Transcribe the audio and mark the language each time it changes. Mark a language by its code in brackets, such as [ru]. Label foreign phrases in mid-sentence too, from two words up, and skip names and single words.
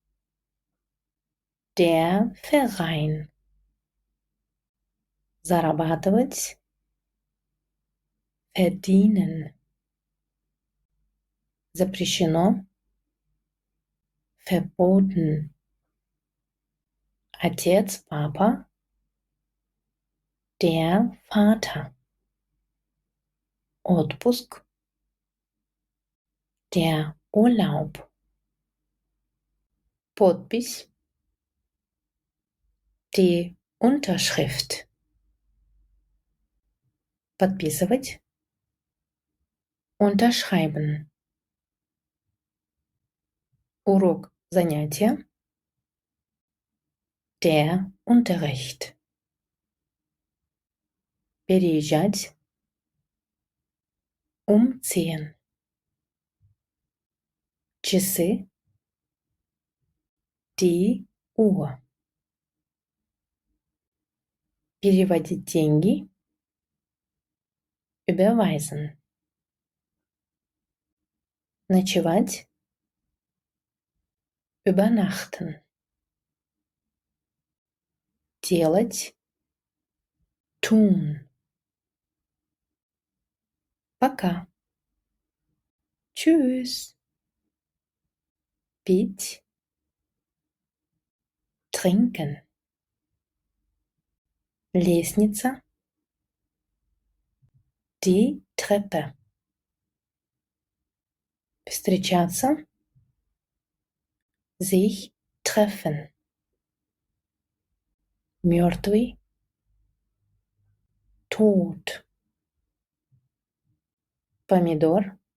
[de] Der Verein. [ru] Зарабатывать. [de] verdienen. Запрещено. [ru] Verboten. Отец, папа. [de] Der Vater. Отпуск. Der Urlaub. Подпись. Die Unterschrift. [ru] Подписывать. Unterschreiben. Урок, занятие. [de] Der Unterricht. [ru] Переезжать. Umziehen. [de] Часы. Die Uhr. [ru] Переводить деньги. [de] Überweisen. Ночевать. Übernachten. Делать. Tun. Пока. Tschüss. Пить. Trinken. Лестница. Die Treppe. Встречаться. Sich treffen. Мертвый. Tot. Помидор.